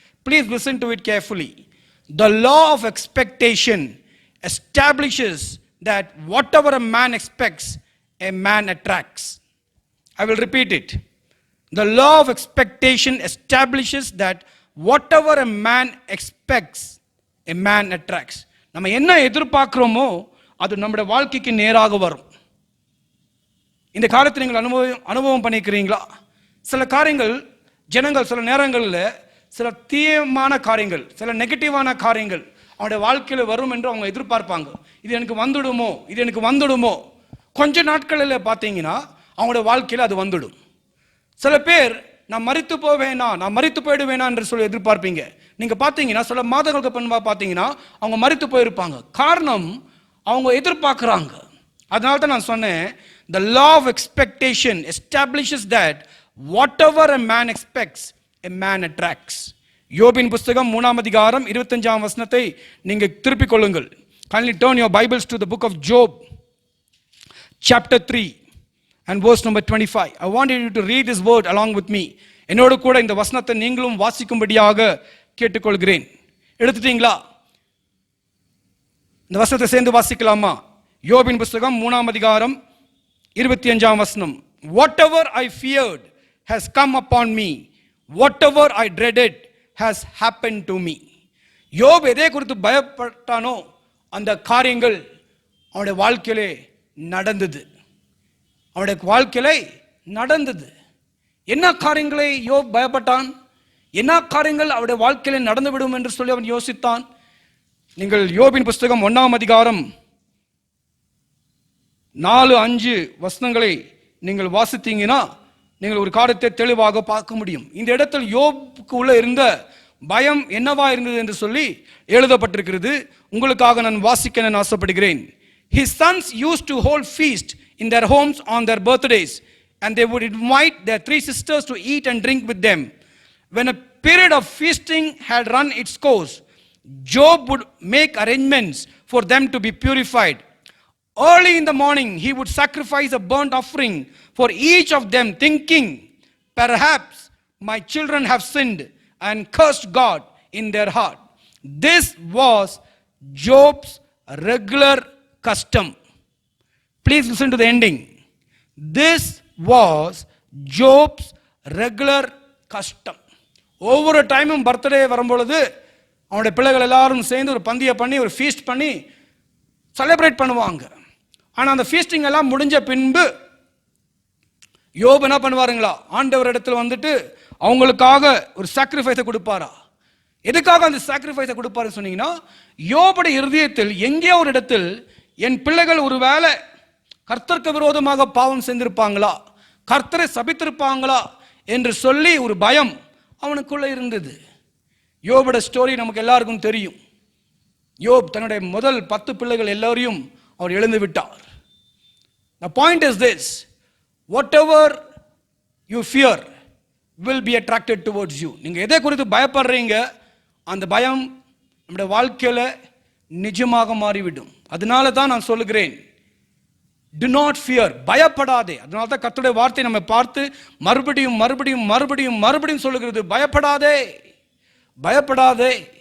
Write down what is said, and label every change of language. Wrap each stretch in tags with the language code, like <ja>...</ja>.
<en>Please listen to it carefully. The law of expectation establishes that whatever a man expects, a man attracts. I will repeat it. The law of expectation establishes that whatever a man expects, a man attracts.</en> <ta>நம்ம என்ன எதிர்பார்க்கிறோமோ அது நம்முடைய வாழ்க்கைக்கு நேராக வரும். இந்த காலத்தில் நீங்கள் அனுபவம் பண்ணிக்கிறீங்களா? சில காரியங்கள் ஜனங்கள் சில நேரங்களில் சில தீயமான காரியங்கள், சில நெகட்டிவான காரியங்கள் அவனுடைய வாழ்க்கையில் வரும் என்று அவங்க எதிர்பார்ப்பாங்க. இது எனக்கு வந்துடுமோ. கொஞ்ச நாட்களில் பார்த்தீங்கன்னா அவங்களுடைய வாழ்க்கையில் அது வந்துடும். சில பேர் நான் மரித்து போயிடுவேனா என்று சொல்லி எதிர்பார்ப்பீங்க. நீங்க பார்த்தீங்கன்னா சில மாதங்களுக்கு பின்பா பார்த்தீங்கன்னா அவங்க மரித்து போயிருப்பாங்க. காரணம் அவங்க எதிர்பார்க்குறாங்க. அதனால தான் நான் சொன்னேன்,</ta> <en>the law of expectation establishes that whatever a man expects a man attracts.</en> <ta>யோபின் புஸ்தகம் 3ஆம் அதிகாரம் 25ஆம் வசனத்தை நீங்க திருப்பிக் கொள்ளுங்கள்.</ta> <en>Kindly turn your Bibles to the book of Job chapter 3 and verse number 25. I want you to read this word along with me.</en> <ta>என்னோடு கூட இந்த வசனத்தை நீங்களும் வாசிக்கும்படியாக கேட்டுக்கொள்கிறேன். எடுத்துட்டீங்களா? இந்த வசனத்தை சேர்ந்து வாசிக்கலாமா? யோபின் புஸ்தகம் 3ஆம் அதிகாரம் 25ஆம் வசனம்.</ta> <en>Whatever I feared has come upon me, whatever I dreaded has happened to me.</en> <ta>யோப் எதை குறித்து பயப்பட்டானோ அந்த காரியங்கள் அவனுடைய வாழ்க்கையிலே நடந்தது. அவனுடைய வாழ்க்கையிலே நடந்தது. என்ன காரியங்களை யோப் பயப்பட்டான்? என்ன காரியங்கள் அவருடைய வாழ்க்கையிலே நடந்துவிடும் என்று சொல்லி அவன் யோசித்தான். நீங்கள் யோபின் புஸ்தகம் 1ஆம் அதிகாரம் 4-5 வசனங்களை நீங்கள் வாசித்தீங்கன்னா நீங்கள் ஒரு காரியத்தை தெளிவாக பார்க்க முடியும். இந்த இடத்தில் யோபுக்கு உள்ள இருந்த பயம் என்னவா இருந்தது என்று சொல்லி எழுதப்பட்டிருக்கிறது. உங்களுக்காக நான் வாசிக்க நான் ஆசைப்படுகிறேன்.</ta> <en>His sons used to hold feast in their homes on their birthdays, and they would invite their 3 sisters to eat and drink with them. When a period of feasting had run its course, Job would make arrangements for them to be purified. Early in the morning, he would sacrifice a burnt offering for each of them, thinking, perhaps my children have sinned and cursed God in their heart. This was Job's regular custom. Please listen to the ending. This was Job's regular custom.</en> <ta>ஒவ்வொரு டைமும் birthday வரும்பொழுது அவனுடைய பிள்ளைகள் எல்லாரும் சேர்ந்து ஒரு பந்தியை பண்ணி ஒரு ஃபீஸ்ட் பண்ணி செலிப்ரேட் பண்ணுவாங்க. ஆனால் அந்த ஃபீஸ்டிங் எல்லாம் முடிஞ்ச பின்பு யோபு என்ன பண்ணுவாருங்களா, ஆண்டவர் இடத்துல வந்துட்டு அவங்களுக்காக ஒரு சாக்ரிஃபைஸை கொடுப்பாரா? எதுக்காக அந்த சாக்ரிஃபைஸை கொடுப்பாருன்னு சொன்னீங்கன்னா, யோபுடைய இருதயத்தில் எங்கேயோ ஒரு இடத்தில் என் பிள்ளைகள் ஒரு வேளை கர்த்தருக்கு விரோதமாக பாவம் செஞ்சிருப்பாங்களா, கர்த்தரை சபித்திருப்பாங்களா என்று சொல்லி ஒரு பயம் அவனுக்குள்ள இருந்தது. யோபுடைய ஸ்டோரி நமக்கு எல்லாருக்கும் தெரியும். யோப் தன்னுடைய முதல் 10 பிள்ளைகள் எல்லாரையும் அவர் எழுந்து விட்டார்.</ta> <en>The point is this: whatever you fear will be attracted towards you.</en> <ta>நீங்க எதை குறித்து பயப்படுறீங்க அந்த பயம் நம்முடைய வாழ்க்கையில நிஜமாக மாறிவிடும். அதனால தான் நான் சொல்லுகிறேன்,</ta> <en>do not fear,</en> <ta>பயப்படாதே. அதனால தான் கர்த்தருடைய வார்த்தை நம்ம பார்த்து மறுபடியும் மறுபடியும் மறுபடியும் மறுபடியும் சொல்லுகிறது, பயப்படாதே பயப்படாதே.</ta>